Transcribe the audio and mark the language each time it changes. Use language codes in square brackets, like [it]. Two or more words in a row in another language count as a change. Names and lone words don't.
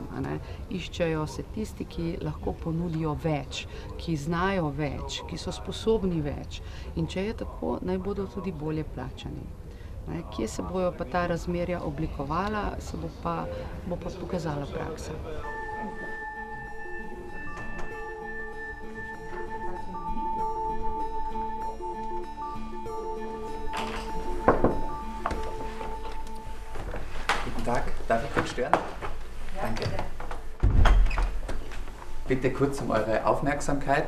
[sl] Iščejo se tisti, ki lahko ponudijo več, ki znajo več, ki so sposobni več. In če je tako, naj bodo tudi bolje plačani. Kje se bojo pa ta razmerja oblikovala, se bo pa pokazala praksa. [de] Tag, darf ich kurz stören? Danke. Bitte kurz um eure Aufmerksamkeit.